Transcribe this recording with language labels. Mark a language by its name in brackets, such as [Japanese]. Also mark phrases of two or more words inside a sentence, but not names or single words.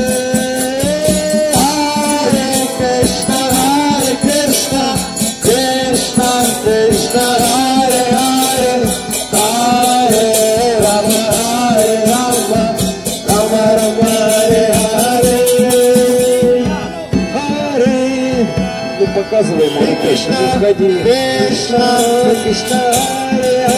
[Sanskrit] हरे कृष्ण कृष्ण कृष्ण हरे हरे हरे राम राम राम हरे हरे हरे. [Russian] Ну показывай, Марика, что ты сходи. [Sanskrit] कृष्ण कृष्ण हरे